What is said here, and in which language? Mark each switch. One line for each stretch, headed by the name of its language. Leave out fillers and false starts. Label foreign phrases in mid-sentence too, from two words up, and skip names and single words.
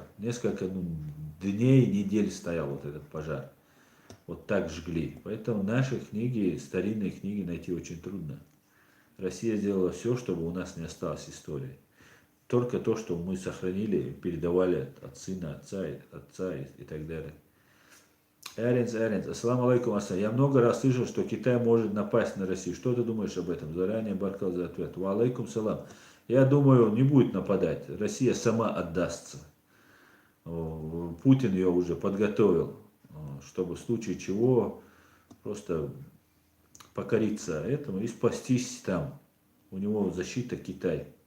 Russian: Несколько дней, недель стоял вот этот пожар. Вот так жгли. Поэтому наши книги, старинные книги найти очень трудно. Россия сделала все, чтобы у нас не осталось истории. Только то, что мы сохранили, передавали от сына, отца и так далее.
Arabic: Эринс, السلام عليكم، السلام.
Russian: Я много раз слышал, что Китай может напасть на Россию. Что ты думаешь об этом? Заранее баркал за ответ.
Arabic: وعليكم السلام.
Russian: Я думаю, он не будет нападать. Россия сама отдастся. Путин ее уже подготовил, чтобы в случае чего просто покориться этому и спастись там. У него защита Китай.